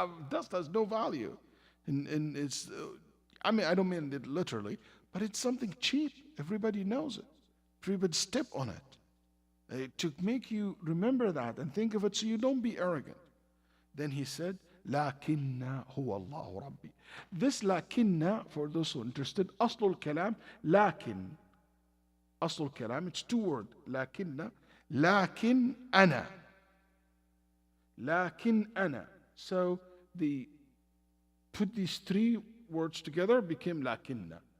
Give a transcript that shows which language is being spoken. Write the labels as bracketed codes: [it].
[en] Dust has no value. And it's, I don't mean it literally, but it's something cheap. Everybody knows it. Everybody step on it. To make you remember that and think of it so you don't be arrogant. Then he said, [ar] لَكِنَّا هُوَ اللَّهُ رَبِّي. [en] This لَكِنَّا, for those who are interested, [ar] أصل الكلام لكن. أصل الكلام, [en] it's two words. [ar] لكن أنا. لكن أنا. [en] So put these three words together, became لكن.